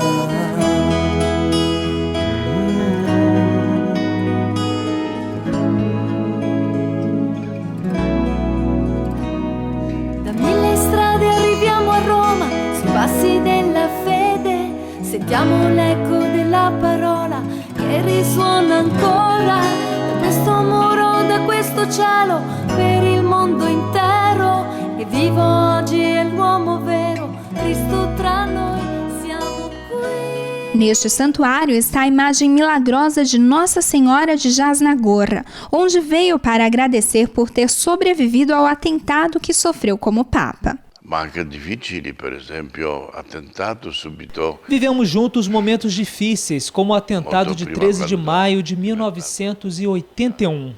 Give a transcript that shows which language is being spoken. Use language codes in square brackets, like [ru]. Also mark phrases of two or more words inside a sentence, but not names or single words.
[it] Passi della fede, sentiamo l'eco della parola che risuona ancora da questo muro, da questo cielo, per il mondo intero. E vivo oggi è l'uomo vero, Cristo tra noi, siamo qui. [pt] Neste santuário está a imagem milagrosa de Nossa Senhora de Jasnagorra, onde veio para agradecer por ter sobrevivido ao atentado que sofreu como Papa. Vivemos juntos momentos difíceis, como o atentado de 13 de maio de 1981.